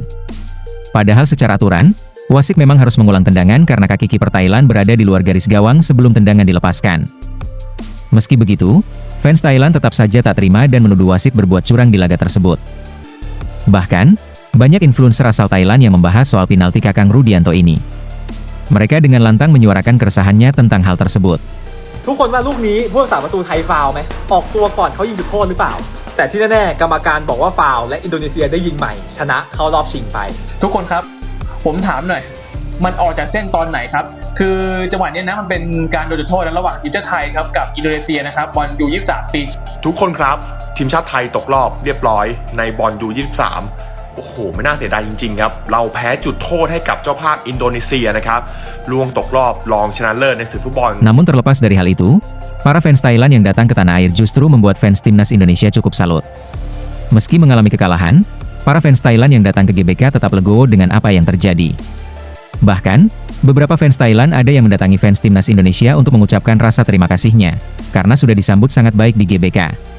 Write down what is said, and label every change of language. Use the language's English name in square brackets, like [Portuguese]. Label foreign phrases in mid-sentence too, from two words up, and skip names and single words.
[Indonesian] Padahal secara aturan, wasit memang harus mengulang tendangan karena kaki kiper Thailand berada di luar garis gawang sebelum tendangan dilepaskan. Meski begitu, fans Thailand tetap saja tak terima dan menuduh wasit berbuat curang di laga tersebut. Bahkan, banyak influencer asal Thailand yang membahas soal penalti Kakang Rudianto ini. Mereka dengan lantang menyuarakan keresahannya tentang hal tersebut. [Thai] ทุกคนว่าลูกนี้ผู้รักษาประตูไทยฟาวล์ไหมออกตัวก่อนเขายิงจุดโทษหรือเปล่าแต่ที่แน่ๆกรรมการบอกว่าฟาวล์และอินโดนีเซียได้ยิงใหม่ชนะเข้ารอบชิงไป ทุกคนครับผมถามหน่อยมันออกจากเส้นตอนไหนครับคือจังหวะนี้นะมันเป็นการโดนจุดโทษระหว่างทีมชาติไทยครับกับอินโดนีเซียนะครับบอลยู23ปี ทุกคนครับทีมชาติไทยตกรอบเรียบร้อยในบอลยู23โอ้โหไม่น่าเสียดายจริงๆครับเราแพ้จุดโทษให้กับเจ้าภาพอินโดนีเซียนะครับล่วงตกรอบรองชนะเลิศในศึกฟุตบอล [Indonesian] Namun terlepas dari hal itu, para fans Thailand yang datang ke tanah air justru membuat fans Timnas Indonesia cukup salut. Meski mengalami kekalahan, para fans Thailand yang datang ke GBK tetap legowo dengan apa yang terjadi. Bahkan, beberapa fans Thailand ada yang mendatangi fans Timnas Indonesia untuk mengucapkan rasa terima kasihnya, karena sudah disambut sangat baik di GBK.